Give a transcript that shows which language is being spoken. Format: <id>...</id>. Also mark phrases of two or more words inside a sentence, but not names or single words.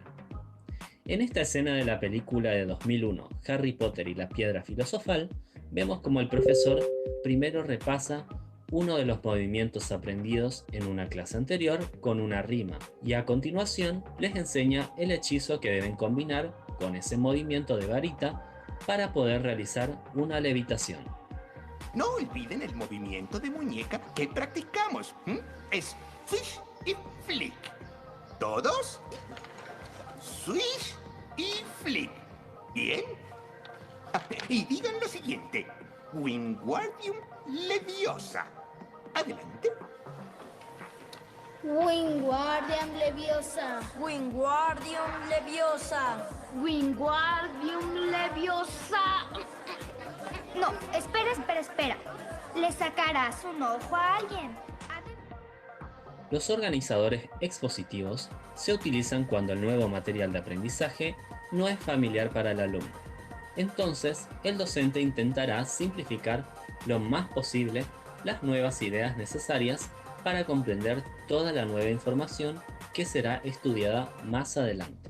<es>En esta escena de la película de 2001, Harry Potter y la Piedra Filosofal, vemos como el profesor primero repasa uno de los movimientos aprendidos en una clase anterior con una rima, y a continuación les enseña el hechizo que deben combinar con ese movimiento de varita para poder realizar una levitación. No olviden el movimiento de muñeca que practicamos. Es swish y flick. ¿Todos? Swish y flip. ¿Bien? Y digan lo siguiente: Wingardium Leviosa. Adelante. Wingardium Leviosa. Wingardium Leviosa. Wingardium Leviosa. No, espera. Le sacarás un ojo a alguien. Los organizadores expositivos se utilizan cuando el nuevo material de aprendizaje no es familiar para el alumno. Entonces, el docente intentará simplificar lo más posible las nuevas ideas necesarias para comprender toda la nueva información que será estudiada más adelante.</es>